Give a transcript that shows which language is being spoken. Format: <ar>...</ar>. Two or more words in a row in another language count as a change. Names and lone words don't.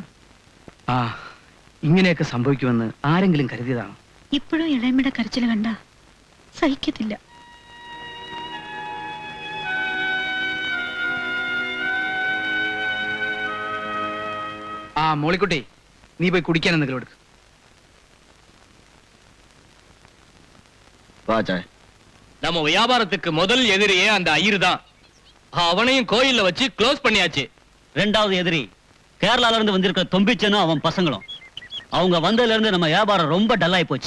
<ml>ഇങ്ങനെയൊക്കെ സംഭവിക്കുമെന്ന് ആരെങ്കിലും കരുതിയതാണ്? ഇപ്പോഴും ഇളയമ്മയുടെ കരച്ചിൽ കണ്ട സഹിക്കത്തില്ല. മോളിക്കുട്ടി, നീ പോയി കുടിക്കാൻ എന്തെങ്കിലും എടുക്ക്.</ml> <ta>நம்ம வியாபாரத்துக்கு முதல் எதிரியே அந்த ஐயர் தான். அவனையும் கோயில்ல வச்சு க்ளோஸ் பண்ணியாச்சு. 2வது எதிரி கேரளால இருந்து வந்திருக்கிற தொம்பிச்சனும் அவன் பசங்களும். அவங்க வந்ததுல இருந்து நம்ம வியாபாரம் ரொம்ப டல்லாயி போச்சு.</ta>